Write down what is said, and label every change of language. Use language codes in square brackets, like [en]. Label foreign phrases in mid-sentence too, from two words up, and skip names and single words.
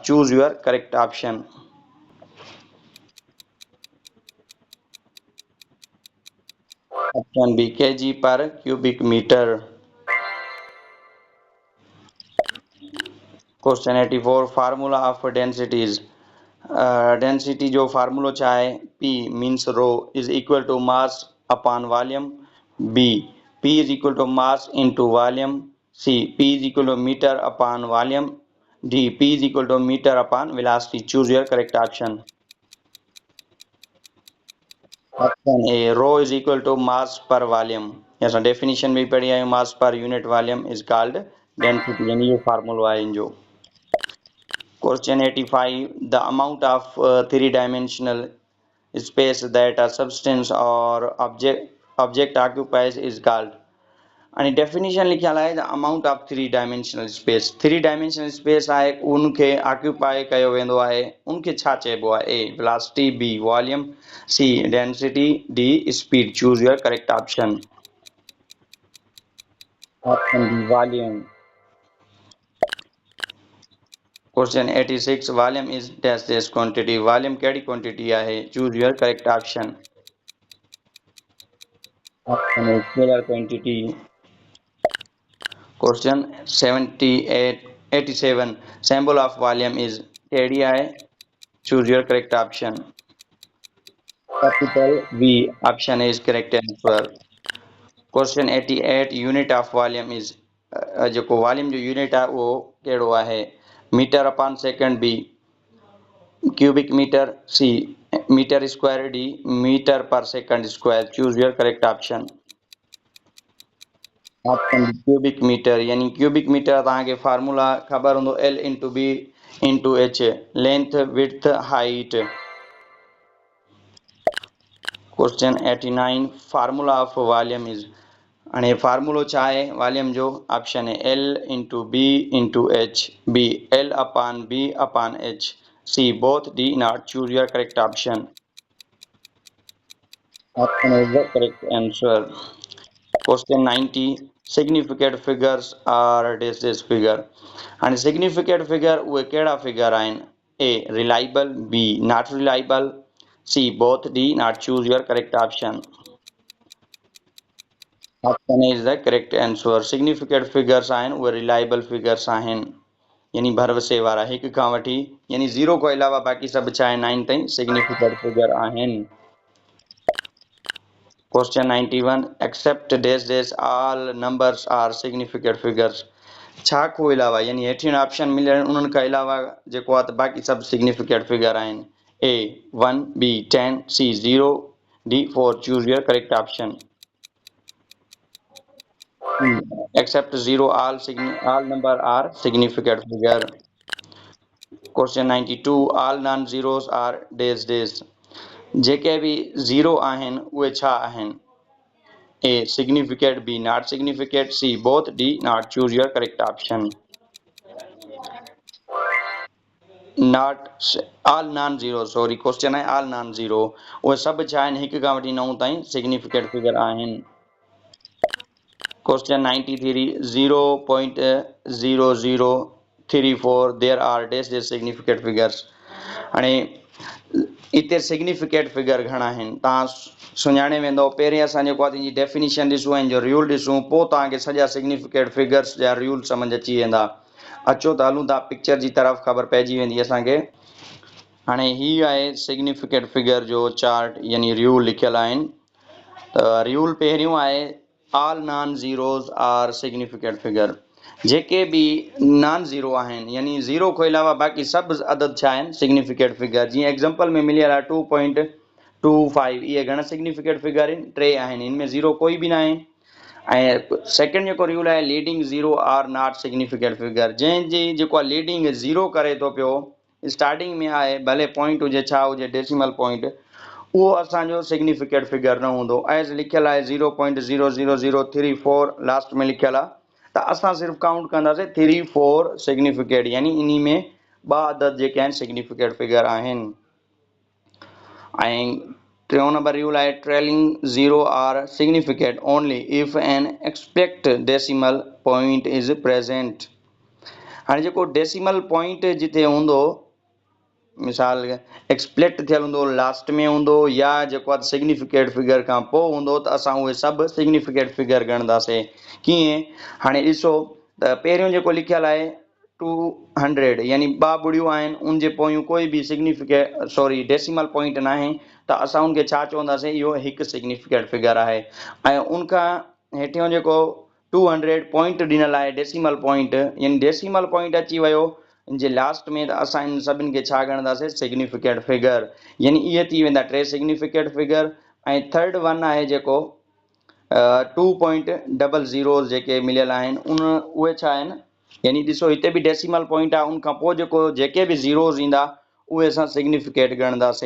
[en] Choose your correct option। Option b kg per cubic meter। Question 84, formula of densities। [sd] डेंसिटी जो फार्मूलो छा आहे? [en] P means rho is equal to mass upon volume, B P is equal to mass into volume, C P is equal to meter upon volume, D P is equal to meter upon velocity. choose your correct option. option A rho is equal to mass per volume. [sd] असां डेफिनेशन भी पढ़ी आहियूं, [en] mass per unit volume is called density, [sd] यानी इहो फार्मूलो आहे इन जो। [en] Question 85, the amount of three-dimensional space that a substance or object occupies is called। [sd] आणि डेफिनेशन लिखियल आहे [en] the amount of three dimensional space. three dimensional space [sd] आहे उनखे ऑक्यूपाई कयो वेंदो आहे, उनखे छा चइबो आहे? [en] A velocity, B volume, C density, D speed. choose your correct option. Option D volume. question 86, volume is dash dash quantity. [sd] वॉल्यूम कहिड़ी क्वांटिटी आहे? [en] choose your correct option. option A scalar quantity. question 87, symbol of volume is [sd] कहिड़ी आहे? [en] choose your correct option. Capital V. option A is correct answer. Question 88, unit of volume is, [sd] जेको वॉल्यूम जो यूनिट आहे उहो कहिड़ो आहे? [en] meter upon second, B cubic meter, C meter square, D meter per second square. choose your correct option. Option D cubic meter, यानी cubic meter [sd] तव्हांखे फार्मूला ख़बर हूंदो, [en] L into B into H, length width height. question 89, formula of volume is, [sd] हाणे फार्मूलो छा आहे वॉल्यूम जो? [en] option A L into B into H, B L upon B upon H, C both, D not. choose your correct option. Option is the correct answer. question 90, significant figures are this figure. [sd] हाणे [en] significant figure [sd] उहे कहिड़ा फिगर आहिनि? [en] A reliable, B not reliable, C both, D not. choose your correct option. Option A is the correct answer. significant figures [sd] आहिनि उहे [en] reliable figures [sd] आहिनि, यानी भरवसे वारा, हिकु खां वठी यानी ज़ीरो खां अलावा बाक़ी सभु छा आहे? 9 ताईं [en] significant figure [sd] आहिनि। [en] Question 91. Except dash dash all numbers are significant figures. [sd] छा को अलावा यानी हेठिन ऑप्शन मिलिया आहिनि उन्हनि खां अलावा जेको आहे त बाक़ी सभु [en] significant figure [sd] आहिनि. [en] A 1, B 10, C 0, D 4. Choose your correct option. Except 0 all number are significant figure. Question 92. All non-zeros are dash dash. [sd] जेके भी ज़ीरो आहिनि उहे छा आहिनि? [en] A significant, B not significant, C both, D not. Choose your correct option. Not all non-zero. Sorry, question है all non-zero. [sd] उहे सभु छा आहिनि हिक खां वठी 9 ताईं [en] significant figure [sd] आहिनि. [en] Question 93. 0.0034 there are dash dash significant figures. [sd] हाणे इते [en] significant figure [sd] घणा आहिनि तव्हां सुञाणे वेंदो. पहिरीं असां जेको आहे हिनजी डेफिनेशन ॾिसूं ऐं जो रूल ॾिसूं पोइ तव्हांखे सॼा [en] significant figures [sd] जा रूल सम्झ अची वेंदा. अचो त हलूं था पिक्चर जी तरफ़, ख़बर पइजी वेंदी असांखे. हाणे हीअ आहे [en] significant figure [sd] जो चार्ट यानी रूल लिखियल आहिनि. त रूल पहिरियों आहे [en] all non zeros are significant figure. [sd] जेके भी [en] non zero [sd] आहिनि यानी ज़ीरो खां अलावा बाक़ी सभु अदद छा आहिनि [en] significant figure. [sd] जीअं एग्जांपल में मिलियल आहे 2.25. इहे घणा [en] significant figure [sd] आहिनि? 3 आहिनि. इनमें ज़ीरो कोई बि न आहे. ऐं सेकेंड जेको रूल आहे [en] leading zero are not significant figure. [sd] जंहिंजी जेको आहे [en] leading zero [sd] करे थो पियो, स्टार्टिंग में आहे, भले पॉइंट हुजे छा हुजे [en] decimal point, [sd] उहो असांजो [en] significant figure [sd] न हूंदो. एज़ लिखियल आहे 0.00034 लास्ट में लिखियल आहे. त असां सिर्फ़ु काउंट कंदासीं 3 4 सिग्निफिकेंट यानी इन में 2 अदद जेके आहिनि [en] significant figure [sd] आहिनि. ऐं टियों नंबर रूल आहे [en] trailing zero are significant only if an expect decimal point is present. [sd] हाणे जेको [en] decimal point [sd] जिते हूंदो, मिसाल एक्सप्लेक्ट थियल हूंदो, लास्ट में हूंदो या जेको आहे [en] significant figure [sd] खां पोइ हूंदो, त असां उहे सभु [en] significant figure [sd] ॻणंदासीं. कीअं? हाणे ॾिसो त पहिरियों जेको लिखियल आहे 200 यानी 2 ॿुड़ियूं आहिनि, उन जे पोयूं कोई बि [en] significant sorry decimal point [sd] न आहे, त असां उनखे छा चवंदासीं? इहो हिकु [en] significant figure [sd] आहे. ऐं उनखां हेठियों जेको 200 पॉइंट ॾिनल आहे [en] decimal point, [sd] यानी [en] decimal point [sd] अची वियो जे लास्ट में, त असां इन सभिनि खे छा ॻणंदासीं? [en] significant figure. [sd] यानी इहे थी वेंदा 3 [en] significant figure. [sd] ऐं [en] third one [sd] आहे जेको 2.00 जेके मिलियल आहिनि उहे छा आहिनि? यानी ॾिसो हिते बि [en] decimal point [sd] आहे, उनखां पोइ जेके बि ज़ीरोज़ ईंदा उहे असां सिग्निफिकेंट ॻणंदासीं.